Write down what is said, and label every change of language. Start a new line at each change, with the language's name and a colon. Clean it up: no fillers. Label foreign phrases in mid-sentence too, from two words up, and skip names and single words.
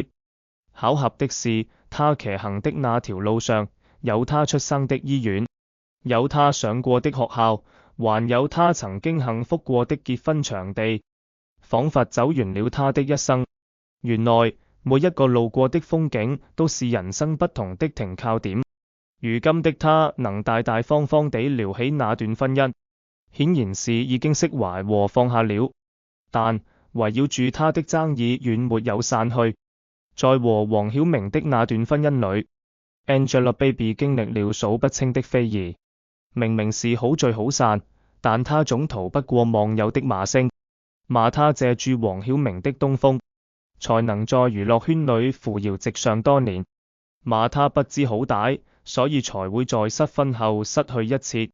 Chinese: 巧合的是，她騎行的那條路上，有她出生的醫院，有她上過的學校，還有她曾經幸福過的結婚場地，仿佛走完了她的一生。原來每一個路過的風景都是人生不同的停靠點。如今的她能大大方方地聊起那段婚姻，顯然是已經釋懷和放下了。但圍繞住她的爭議遠沒有散去。在和黃曉明的那段婚姻裏，Angelababy 經歷了數不清的非議。明明是好聚好散，但她總逃不過網友的罵聲，罵她借住黃曉明的東風，才能在娛樂圈裏扶搖直上多年，罵她不知好歹，所以才會在失婚後失去一切。